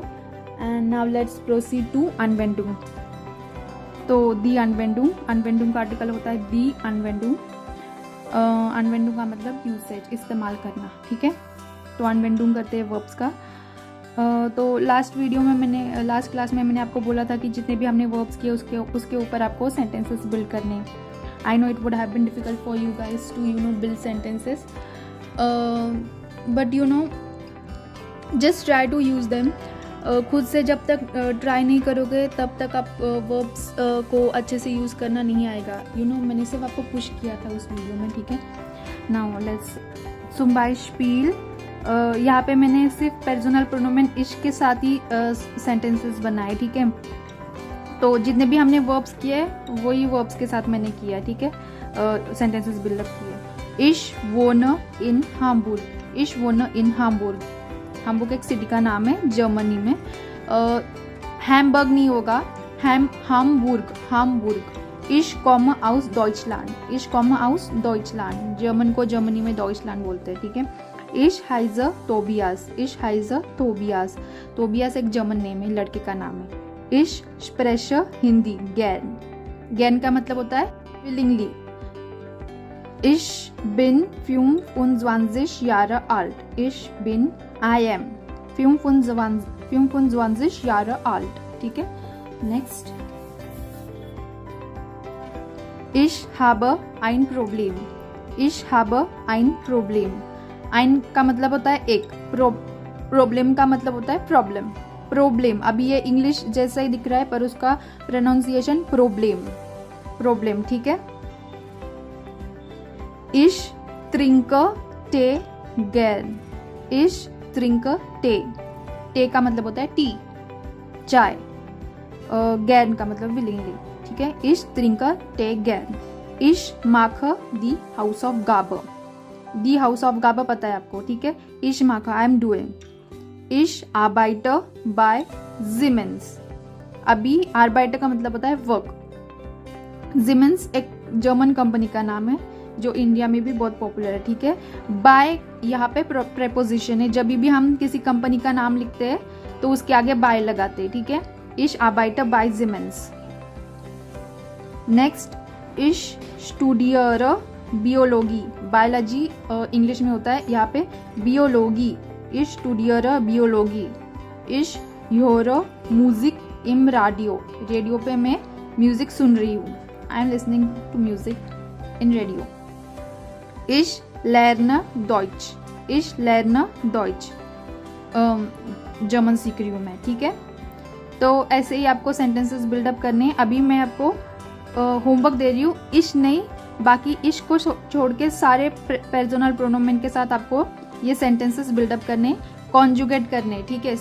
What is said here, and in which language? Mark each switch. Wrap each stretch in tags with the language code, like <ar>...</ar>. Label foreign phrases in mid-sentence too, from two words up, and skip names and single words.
<en>and now let's proceed to</en> <hi>अनवेंडुंग। तो</hi> <de>die Anwendung, Anwendung</de> <hi>का आर्टिकल होता है</hi> <de>die Anwendung.</de> <hi>अनवेंडुंग का मतलब यूसेज, इस्तेमाल करना, ठीक है। तो अनवेंडुंग करते हैं वर्ब्स का। तो</hi> <en>last class</en> <hi>में मैंने आपको बोला था कि जितने भी हमने वर्ब्स किए उसके ऊपर आपको</hi> <en>sentences build</en> <hi>करने।</hi> <en>I know it would have been difficult for you guys to build sentences, but just try to use them.</en> <hi>खुद से जब तक ट्राई नहीं करोगे तब तक आप वर्ब्स को अच्छे से यूज़ करना नहीं आएगा। मैंने सिर्फ आपको पुश किया था उस वीडियो में, ठीक है।</hi> <en>now let's</en> <de>zum Beispiel,</de> <hi>यहाँ पे मैंने सिर्फ</hi> <de>Personal Pronomen ich</de> <hi>के साथ ही सेंटेंसेस बनाए, ठीक है। तो जितने भी हमने वर्ब्स किए वही वर्ब्स के साथ मैंने किया, ठीक है,</hi> <en>sentences buildup</en> <hi>किए।</hi> <de>ich wohne in Hamburg, ich wohne in Hamburg,</de> <hi>हाम्बुर्ग एक सिटी का नाम है जर्मनी में। हैमबर्ग नहीं होगा, हाम्बुर्ग।</hi> <de>ich komme aus Deutschland, ich komme aus Deutschland,</de> <hi>जर्मन को जर्मनी में डॉइचलैंड बोलते हैं, ठीक है।</hi> <de>ich heiße Tobias, ich heiße Tobias,</de> <hi>तोबियास एक</hi> <en>German name</en> <hi>है, लड़के का नाम है।</hi> <de>ich spreche Hindi gern, गैन</de> <hi>का मतलब होता है</hi> <de>willingly। Ich bin 25 Jahre alt, ich bin,</de> <en>I am</en> <de>25 Jahre alt,</de> <hi>ठीक है। नेक्स्ट,</hi> <de>ich habe ein Problem, ich habe ein Problem, ein</de> <hi>का मतलब होता है एक, प्रॉब्लम का मतलब होता है प्रॉब्लम, प्रॉब्लम। अभी ये इंग्लिश जैसा ही दिख रहा है पर उसका प्रोनाउंसिएशन प्रॉब्लम, ठीक है।</hi> <de>Ich trinke Tee gern, ich trinke Tee,</de> <hi>टे का मतलब होता है टी, चाय, गैन का मतलब विलिंगली, ठीक है।</hi> <de>Ich trinke Tee gern, ich mache die Hausaufgabe, die Hausaufgabe</de> <hi>पता है आपको, ठीक है।</hi> <de>Ich mache,</de> <en>I am doing,</en> <de>ich arbeite bei Siemens,</de> <hi>अभी arbeite का मतलब होता है वर्क। Siemens एक</hi> <en>German company</en> <hi>का नाम है जो इंडिया में भी बहुत पॉपुलर है, ठीक है। बाय यहाँ पे प्रेपोजिशन है, जब भी हम किसी कंपनी का नाम लिखते हैं तो उसके आगे बाय लगाते हैं, ठीक है।</hi> <de>Ich arbeite bei Siemens। नेक्स्ट, ich studiere Biologie,</de> <en>biology English</en> <hi>में होता है, यहाँ पे बियोलॉगी,</hi> <de>ich studiere Biologie। ich höre Musik im Radio,</de> <hi>रेडियो पे मैं म्यूजिक सुन रही हूँ,</hi> <en>I am listening to music in radio।</en> <de>Ich lerne Deutsch, ich lerne Deutsch,</de> <hi>जर्मन सीख रही हूँ मैं, ठीक है। तो ऐसे ही आपको</hi> <en>sentences buildup</en> <hi>करने हैं। अभी मैं आपको होमवर्क दे रही हूँ, इश नहीं, बाकी इश को छोड़ के सारे</hi> <de>Personal Pronomen</de> <hi>के साथ आपको ये</hi> <en>sentences buildup</en> <hi>करने, कॉन्जुगेट करने, ठीक है।</hi>